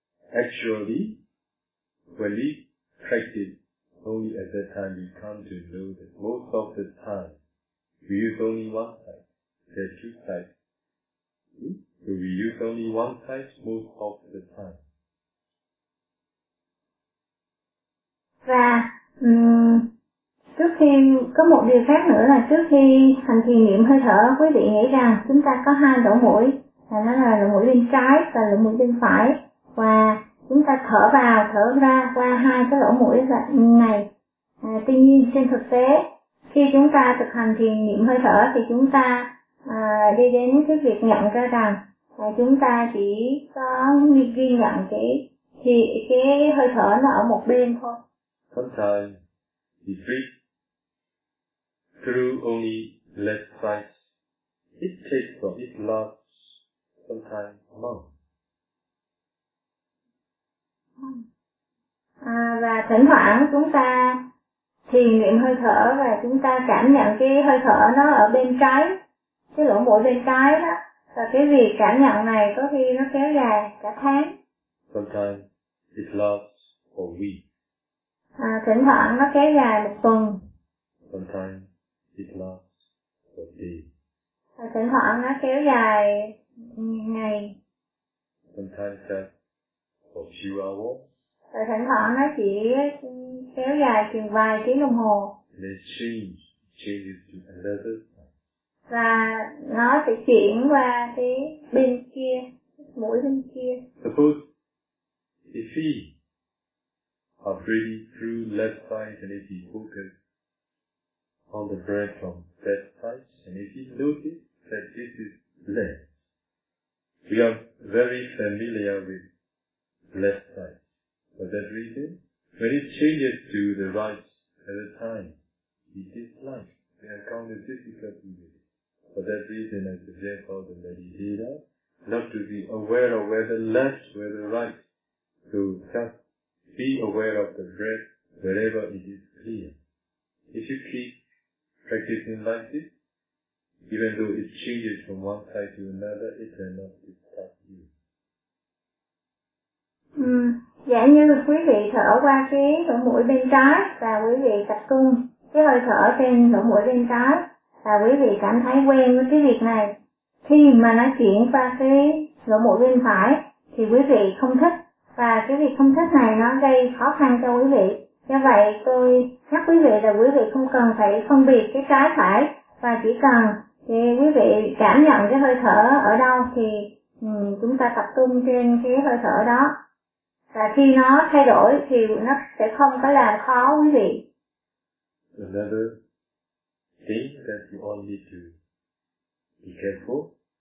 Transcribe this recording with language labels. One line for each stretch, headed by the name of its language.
English: Actually, when we practice only at that time, we come to know that most of the time, we use only one side. There are two sides. So we use only one side most of the time.
Vietnamese: Và trước khi có một điều khác nữa là trước khi hành thiền niệm hơi thở, quý vị nghĩ rằng chúng ta có hai lỗ mũi, nó là lỗ mũi bên trái và lỗ mũi bên phải, và chúng ta thở vào thở ra qua hai cái lỗ mũi này. Tuy nhiên trên thực tế khi chúng ta thực hành thiền niệm hơi thở thì chúng ta đi đến cái việc nhận ra rằng chúng ta chỉ có ghi nhận cái hơi thở nó ở một bên thôi.
English: Sometimes we breathe through only left side. It takes or it lasts sometimes long.
Vietnamese: Và thỉnh thoảng chúng ta thiền niệm hơi thở và chúng ta cảm nhận cái hơi thở nó ở bên trái, cái lỗ mũi bên trái đó, và cái việc cảm nhận này có khi nó kéo dài cả tháng.
English: Sometimes it lasts for weeks.
Vietnamese: Thỉnh thoảng nó kéo dài một tuần.
English: Sometimes it lasts a day.
Vietnamese: Thỉnh thoảng nó kéo dài ngày.
English: Sometimes just a few hours.
Vietnamese: Thỉnh thoảng nó chỉ kéo dài chừng vài tiếng đồng hồ.
English: Then changes to another side.
Vietnamese: Và nó sẽ chuyển qua cái bên kia, mũi bên kia.
English: Suppose if he are breathing through left side, and if he focus on the breath from that side, and if he notice that this is left, we are very familiar with left side. For that reason, when it changes to the right at a time, we dislike, we encounter difficulty with it. For that reason, I suggest all the meditators not to be aware of whether left, whether right, to just be aware of the breath wherever it is clear. If you keep practicing like this, even though it changes from one side to another, it will not disturb you.
Vietnamese: Dạ như quý vị thở qua cái lỗ mũi bên trái và quý vị tập trung cái hơi thở trên lỗ mũi bên trái và quý vị cảm thấy quen với cái việc này, khi mà nó chuyển qua cái lỗ mũi bên phải thì quý vị không thích, và cái việc không thích này nó gây khó khăn cho quý vị. Do vậy tôi nhắc quý vị là quý vị không cần phải phân biệt cái trái phải, và chỉ cần thì quý vị cảm nhận cái hơi thở ở đâu thì chúng ta tập trung trên cái hơi thở đó. Và khi nó thay đổi thì nó sẽ không có làm khó quý vị.
English: Another thing that you all need to be careful.